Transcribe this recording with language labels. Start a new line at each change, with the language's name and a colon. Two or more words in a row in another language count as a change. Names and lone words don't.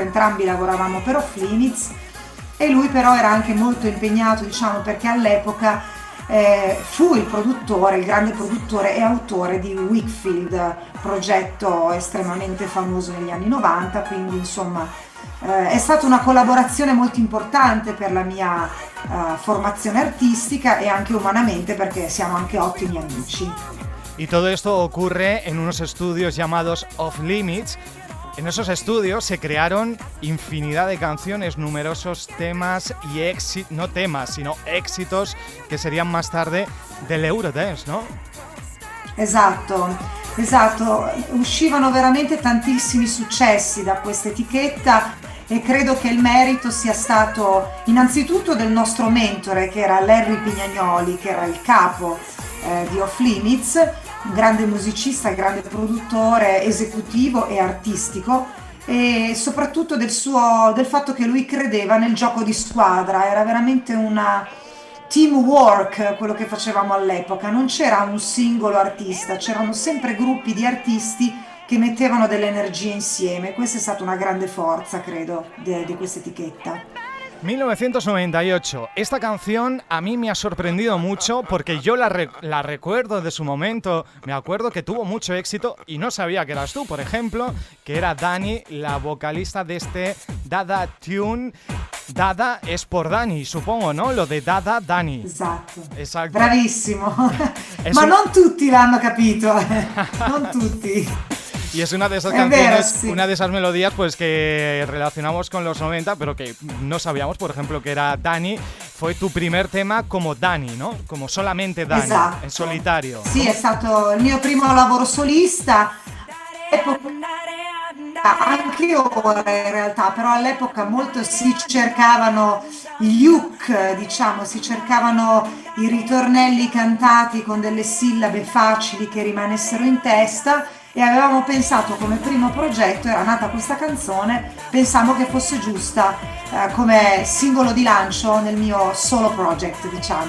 Italian: Entrambi lavoravamo per Off Limits, e lui però era anche molto impegnato, diciamo, perché all'epoca fu il grande produttore e autore di Wakefield, progetto estremamente famoso negli anni 90, quindi insomma è stata una collaborazione molto importante per la mia formazione artistica e anche umanamente, perché siamo anche ottimi amici.
Spanish: Y todo esto ocurre en unos estudios llamados Off Limits. En esos estudios se crearon infinidad de canciones, numerosos temas y éxitos, no temas, sino éxitos que serían más tarde del Eurodance, ¿no?
Italian: Esatto, uscivano veramente tantissimi successi da questa etichetta, e credo che il merito sia stato innanzitutto del nostro mentore, che era Larry Pignanoli, che era il capo di Off Limits, un grande musicista, grande produttore esecutivo e artistico, e soprattutto del fatto che lui credeva nel gioco di squadra. Era veramente una teamwork quello che facevamo all'epoca, non c'era un singolo artista, c'erano sempre gruppi di artisti che mettevano delle energie insieme. Questa è stata una grande forza, credo, di questa etichetta. 1998.
Spanish: Esta canción a mí me ha sorprendido mucho porque yo la recuerdo de su momento. Me acuerdo que tuvo mucho éxito y no sabía que eras tú, por ejemplo, que era Dani, la vocalista de este Dada Tune. Dada es por Dani, supongo, ¿no? Lo de Dada Dani.
Italian: Esatto. Bravissimo. Ma non tutti l'hanno capito, non tutti.
Spanish: Y es una de esas canciones, sí, una de esas melodías pues que relacionamos con los 90, pero que no sabíamos, por ejemplo, que era Dani. Fue tu primer tema como Dani, ¿no? Como solamente Dani,
Italian: esatto, in solitario. Sì, è stato il mio primo lavoro solista. Anche ora in realtà, però all'epoca molto si cercavano gli hook, diciamo, si cercavano i ritornelli cantati con delle sillabe facili che rimanessero in testa, e avevamo pensato, come primo progetto era nata questa canzone, pensammo che fosse giusta come singolo di lancio nel mio
English: solo project,
Italian: diciamo.